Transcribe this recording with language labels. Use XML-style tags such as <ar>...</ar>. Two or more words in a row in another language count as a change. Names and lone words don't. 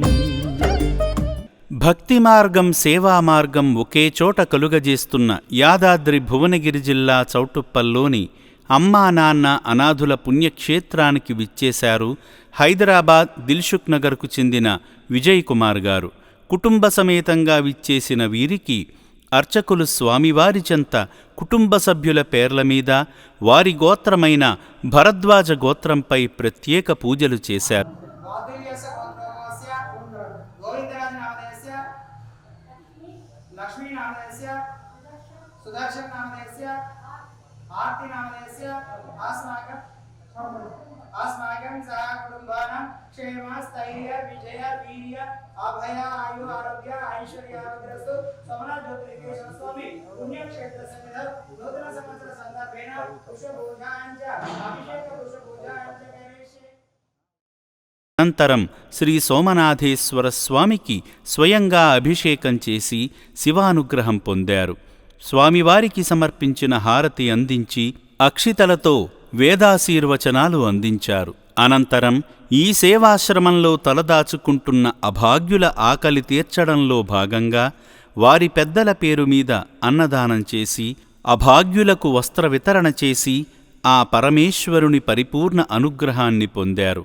<te>భక్తి మార్గం సేవా మార్గం ఒకే చోట కలుగజేస్తున్న యాదాద్రి భువనగిరి జిల్లా చౌటుప్పల్లోని అమ్మా నాన్న అనాథుల పుణ్యక్షేత్రానికి విచ్చేశారు హైదరాబాద్ దిల్సుఖ్ నగర్కు చెందిన విజయ్ కుమార్ గారు. కుటుంబ సమేతంగా విచ్చేసిన వీరికి అర్చకులు స్వామివారి చెంత కుటుంబ సభ్యుల పేర్ల మీద వారి గోత్రమైన భరద్వాజ గోత్రంపై ప్రత్యేక పూజలు చేశారు.</te> <sa>अस्माकं सह कुटुंबानां क्षेम स्थैर्य विजय वीर्य अभय आयु आरोग्य ऐश्वर्यावग्रस्तु सोमनाथ ज्योतिर्लिंगेश्वर स्वामी पुण्यक्षेत्र सन्निधौ नूतन संवत्सर संदर्भेण पुष्पपूजाञ्च अभिषेक पुष्पपूजाञ्च करिष्ये.</sa> <te>అనంతరం శ్రీ సోమనాథేశ్వర స్వామికి స్వయంగా అభిషేకం చేసి శివానుగ్రహం పొందారు. స్వామివారికి సమర్పించిన హారతి అందించి అక్షితలతో వేదాశీర్వచనాలు అందించారు. అనంతరం ఈ సేవాశ్రమంలో తలదాచుకుంటున్న అభాగ్యుల ఆకలి తీర్చడంలో భాగంగా వారి పెద్దల పేరు మీద అన్నదానం చేసి అభాగ్యులకు వస్త్ర వితరణ చేసి ఆ పరమేశ్వరుని పరిపూర్ణ అనుగ్రహాన్ని పొందారు.</te>